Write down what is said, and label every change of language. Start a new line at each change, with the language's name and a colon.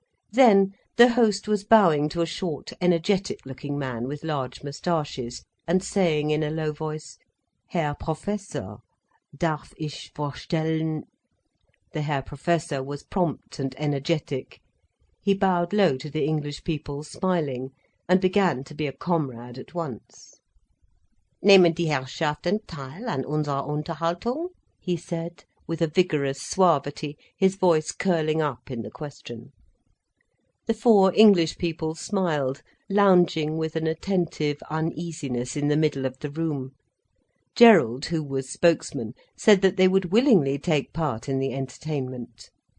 English: Then the host was bowing to a short, energetic-looking man with large moustaches, and saying in a low voice,
German: "Herr Professor, darf ich vorstellen—"
English: The Herr Professor was prompt and energetic. He bowed low to the English people, smiling, and began to be a comrade at once.
German: "Nehmen die Herrschaften teil an unserer Unterhaltung?"
English: he said, with a vigorous suavity, his voice curling up in the question. The 4 English people smiled, lounging with an attentive uneasiness in the middle of the room. Gerald, who was spokesman, said that they would willingly take part in the entertainment.